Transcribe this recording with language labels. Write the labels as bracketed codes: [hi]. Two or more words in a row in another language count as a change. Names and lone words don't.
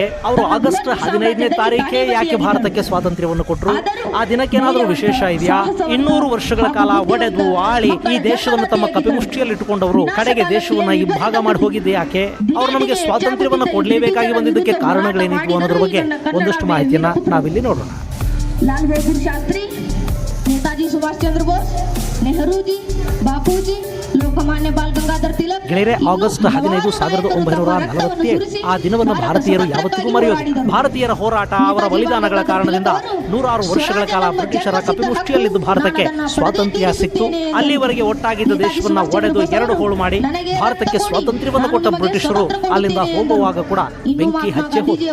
[kn] ಅವರು ಆಗಸ್ಟ್ 15ನೇ ತಾರೀಕೆ ಯಾಕೆ ಭಾರತಕ್ಕೆ ಸ್ವಾತಂತ್ರ್ಯವನ್ನು ಕೊಟ್ಟರು? ಆ ದಿನಕ್ಕೇನಾದ್ರೂ ವಿಶೇಷ ಇದೆಯಾ? 200 ವರ್ಷಗಳ ಕಾಲ ಒಡೆದು ಆಳಿ ಈ ದೇಶವನ್ನು ತಮ್ಮ ಕಪಿಮುಷ್ಟಿಯಲ್ಲಿ ಇಟ್ಟುಕೊಂಡವರು ಕಡೆಗೆ ದೇಶವನ್ನ ಇಬ್ಬಾಗ ಮಾಡಿ ಹೋಗಿದ್ದೆ ಯಾಕೆ? ಅವರು ನಮಗೆ ಸ್ವಾತಂತ್ರ್ಯವನ್ನು ಕೊಡಲೇಬೇಕಾಗಿ ಬಂದಿದ್ದಕ್ಕೆ ಕಾರಣಗಳೇನಿದ್ವು ಅನ್ನೋದ್ರ ಬಗ್ಗೆ ಒಂದಷ್ಟು ಮಾಹಿತಿಯನ್ನ ನಾವಿಲ್ಲಿ ನೋಡೋಣ. लाल बहादुर शास्त्री, नेताजी सुभाष चंद्र बोस, नेहरू जी, बापू जी, लोकमान्य बाल गंगाधर तिलक. ಗೆಳೆಯರೆ, ಆಗಸ್ಟ್ 15 1947 ಆ ದಿನವನ್ನು ಭಾರತೀಯರು ಯಾವತ್ತಿಗೂ ಮರೆಯೋದಿಲ್ಲ. ಭಾರತೀಯರ ಹೋರಾಟ, ಅವರ ಬಲಿದಾನಗಳ ಕಾರಣದಿಂದ 106 ವರ್ಷಗಳ ಕಾಲ ಬ್ರಿಟಿಷರ ಕಪಿಮುಷ್ಟಿಯಲ್ಲಿದ್ದು ಭಾರತಕ್ಕೆ ಸ್ವಾತಂತ್ರ್ಯ ಸಿಕ್ತು. ಅಲ್ಲಿವರೆಗೆ ಒಟ್ಟಾಗಿದ್ದ ದೇಶವನ್ನ ಒಡೆದು 2 ಹೋಳು ಮಾಡಿ ಭಾರತಕ್ಕೆ ಸ್ವಾತಂತ್ರ್ಯವನ್ನು ಕೊಟ್ಟ ಬ್ರಿಟಿಷರು ಅಲ್ಲಿಂದ ಹೋಗುವಾಗ ಕೂಡ ಬೆಂಕಿ ಹಚ್ಚಿ ಹೋದರು.